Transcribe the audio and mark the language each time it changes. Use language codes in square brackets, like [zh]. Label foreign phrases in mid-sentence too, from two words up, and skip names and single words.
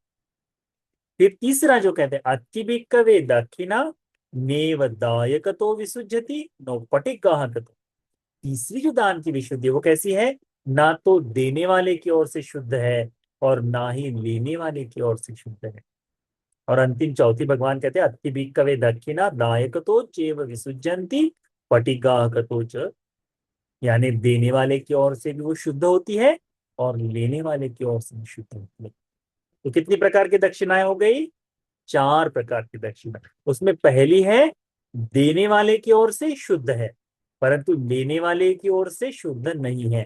[hi] फिर तीसरा जो कहते हैं [pi] अति भिक्खवे दक्षिणा नेव दायकतो विसुज्यति नो पटिगाहकतो। [hi] तीसरी जो दान की विशुद्धि है वो कैसी है? ना तो देने वाले की ओर से शुद्ध है और ना ही लेने वाले की ओर से शुद्ध है। और अंतिम चौथी भगवान कहते हैं [pi] अति भिक्खवे दक्षिणा दायकतो चेव विसुज्यन्ति पटिगाहकतो च। [hi] यानी देने वाले की ओर से भी वो शुद्ध होती है और लेने वाले की ओर से भी शुद्ध होती है। तो कितनी प्रकार की दक्षिणाएं हो गई? चार प्रकार की दक्षिणा। उसमें पहली है देने वाले की ओर से शुद्ध है, परंतु लेने वाले की ओर से शुद्ध नहीं है।